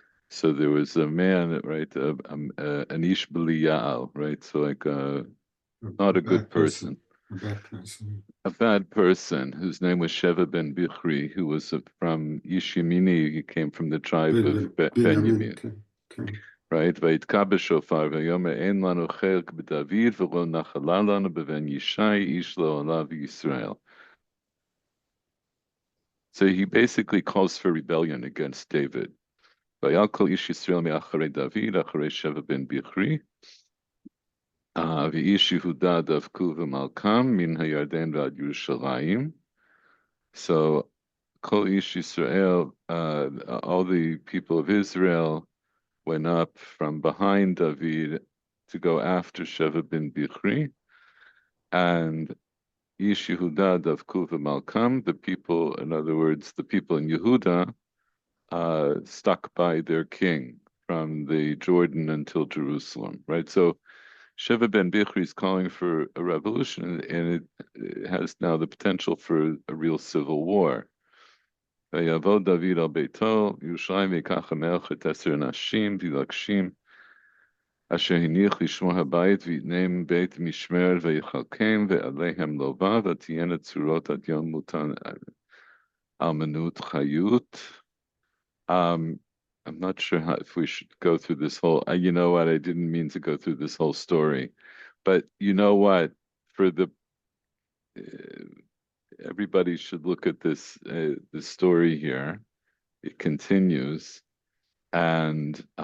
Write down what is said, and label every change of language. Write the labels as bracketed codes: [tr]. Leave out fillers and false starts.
[en] So there was a man, right, an ish b'liyal, right? So like not a good person. A bad person. A bad person whose name was Sheva ben Bichri, who was from Ish Yemini. He came from the tribe of Benjamin. Right? [he] ויתקע בשופר ויאמר אין לנו חלק בדוד ולא נחלה לנו בבן ישי איש לעולה בישראל. [en] So he basically calls for rebellion against David. [he] ויעל כל איש ישראל מאחרי דוד, אחרי שבע בן ביכרי, ואיש יהודה דבקו ומלכם מן הירדן ועד ירושלים. [en] So [he] כל איש ישראל, [en] all the people of Israel went up from behind David to go after Sheva bin Bichri, and [he] Ish Yehuda Davku v'Malkam, [en] the people, in other words, the people in Yehuda, stuck by their king from the Jordan until Jerusalem, right? So Sheva ben Bichri is calling for a revolution, and it has now the potential for a real civil war. [he] ויבוא דוד על ביתו, ירושלים ויקח המלך את 10 נשים וילגשים, אשר הניח לשמור הבית ויתנם בית משמרת ויחלקם ועליהם לובה ותהיינה צורות עד יום מותן אלמנות חיות. [en] I'm not sure if we should go through this whole, you know what, I didn't mean to go through this whole story, but you know what, for the, everybody should look at this, the story here. It continues, and